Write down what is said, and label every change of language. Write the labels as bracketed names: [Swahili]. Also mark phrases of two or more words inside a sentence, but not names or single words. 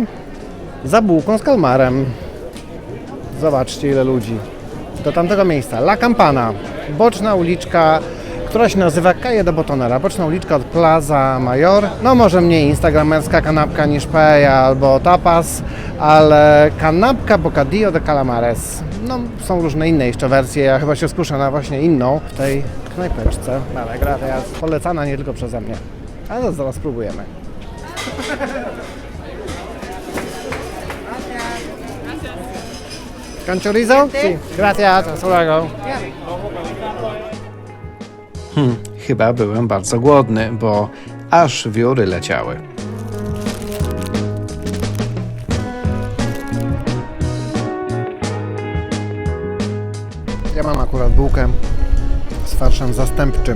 [Polish] Za bułką z kalmarem. Zobaczcie, ile ludzi. Do tamtego miejsca. La Campana. Boczna uliczka, która się nazywa Calle de Botonera. Boczna uliczka od Plaza Mayor. No może mniej instagramerska kanapka niż paella albo tapas, ale kanapka [Spanish] bocadillo de calamares. [Polish] No są różne inne jeszcze wersje. Ja chyba się skuszę na właśnie inną w tej knajpeczce. Ale gracias. Polecana nie tylko przeze mnie. Ale to zaraz spróbujemy. [Spanish] ¿Con chorizo? Sí. Gracias. Hasta luego. [Polish] Chyba byłem bardzo głodny, bo aż wióry leciały. Ja mam akurat bułkę z farszem zastępczym.